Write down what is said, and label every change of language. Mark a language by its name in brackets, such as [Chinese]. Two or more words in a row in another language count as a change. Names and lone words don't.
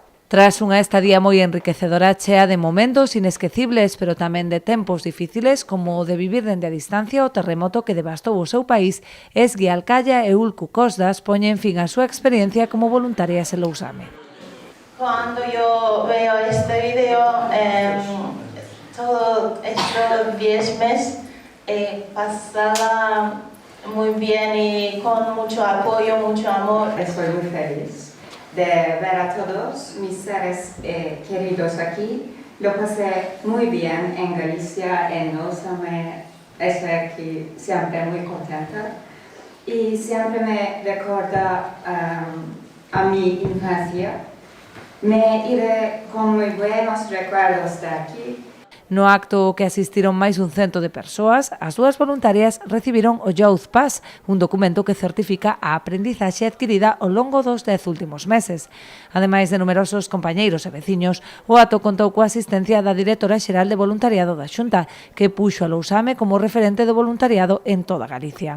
[Galician] Tras unha estadía moi enriquecedora chea de momentos inesquecibles, pero tamén de tempos difíciles, como o de vivir dende a distancia o terremoto que devastou o seu país, Esgui Alcaya e Ulcu Cosdas poñen fin á súa experiencia como voluntarias en Lousame. [Spanish] Cuando yo veo este video, todo estos 10 meses pasaba muy bien y con mucho apoyo, mucho amor. Estoy muy feliz de ver a todos mis seres queridos aquí. Lo pasé muy bien en Galicia, en Lousame. Estoy aquí siempre muy contenta y siempre me recuerda a mi infancia. Me iré con muy buenos recuerdos de aquí. [Galician] No acto ao que asistiron máis dun 100 de persoas, as dúas voluntarias recibiron o [English] Youth Pass, [Galician] un documento que certifica a aprendizaxe adquirida ao longo dos 10 últimos meses. Ademais de numerosos compañeiros e veciños, o acto contou coa asistencia da directora xeral de voluntariado da Xunta, que puxo a Lousame como referente do voluntariado en toda Galicia.